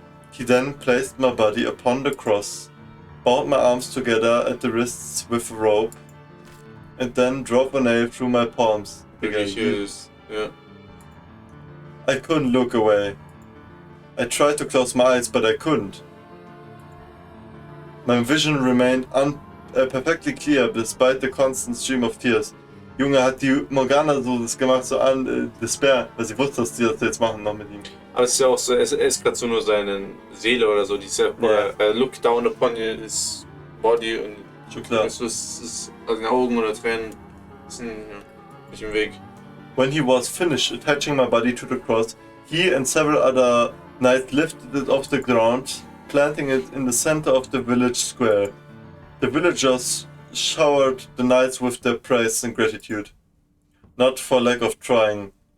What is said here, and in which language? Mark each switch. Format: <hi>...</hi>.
<en>He then placed my body upon the cross, bound my arms together at the wrists with a rope, and then drove a nail through my palms. Yeah. I couldn't look away. I tried to close my eyes, but I couldn't. My vision remained perfectly clear despite the constant stream of tears.</en> <de>Junge, hat die Morgana so das gemacht, so an Despair, weil sie wusste, dass die das jetzt machen noch mit ihm. Aber es ist ja auch so, es ist gerade so nur seine Seele oder so, die ist ja,</de> <en>look down upon his body</en> <de>und schon klar. Es ist also in den Augen oder Tränen sind nicht im Weg.</de> <en>When he was finished attaching my body to the cross, he and several other knights lifted it off the ground, planting it in the center of the village square. The villagers showered the knights with their praise and gratitude, not for lack of trying.</en>